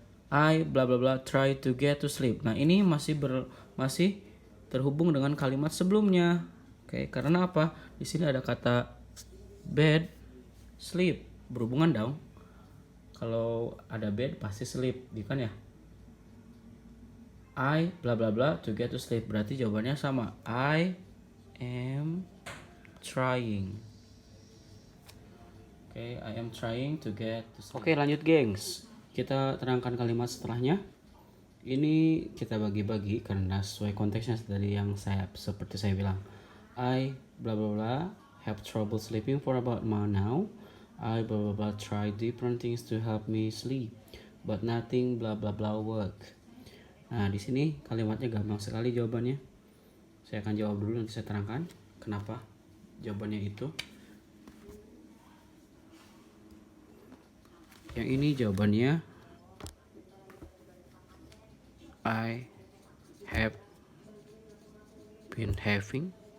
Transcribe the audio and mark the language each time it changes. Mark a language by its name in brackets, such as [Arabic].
[English] I bla bla bla try to get to sleep. [Indonesian] Nah, ini masih terhubung dengan kalimat sebelumnya. Karena apa? Di sini ada kata bed, sleep, berhubungan dong. Kalau ada bed pasti sleep, bukan ya? [English] I bla bla bla to get to sleep. [Indonesian] Berarti jawabannya sama. [English] I am trying. I am trying to get to sleep. [Indonesian] Lanjut gengs. Kita terangkan kalimat setelahnya. Ini kita bagi-bagi karena sesuai konteksnya dari yang seperti saya bilang. [English] I bla bla bla have trouble sleeping for about a month now. I bla bla bla try different things to help me sleep, but nothing bla bla bla work. [Indonesian] Nah, di sini kalimatnya gampang sekali jawabannya. Saya akan jawab dulu, nanti saya terangkan kenapa jawabannya itu. Yang ini jawabannya [English] I have been having.